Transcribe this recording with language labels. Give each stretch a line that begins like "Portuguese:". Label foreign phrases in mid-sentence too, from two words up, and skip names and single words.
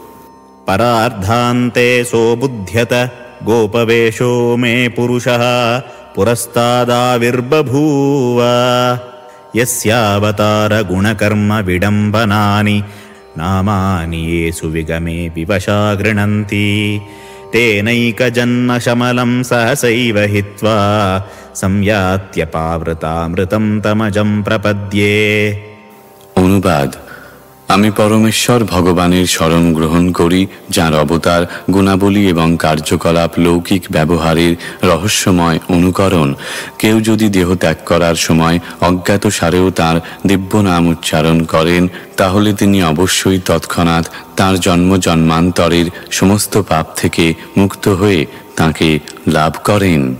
Sanskrit: পরার্ধান্তে সোবুধ্যত গোপবেশো মে পুরুষঃ পুরস্তাদাবির্বভূব यस्यावतार गुणकर्म विडम्बनानि नामानि येषु विगमे विवशा गृह्णन्ति तेनैकजन्मशमलं सहसैव हित्वा संयात्यपावृतामृतं तमजं प्रपद्ये।
Bangla: অনুবাদ: আমি পরমেশ্বর ভগবানের শরণ গ্রহণ করি, যাঁর অবতার, গুণাবলী এবং কার্যকলাপ লৌকিক ব্যবহারের রহস্যময় অনুকরণ। কেউ যদি দেহ ত্যাগ করার সময় অজ্ঞাত সারেও তাঁর দিব্য নাম উচ্চারণ করেন, তাহলে তিনি অবশ্যই তৎক্ষণাৎ তাঁর জন্ম জন্মান্তরের সমস্ত পাপ থেকে মুক্ত হয়ে তাঁকে লাভ করেন।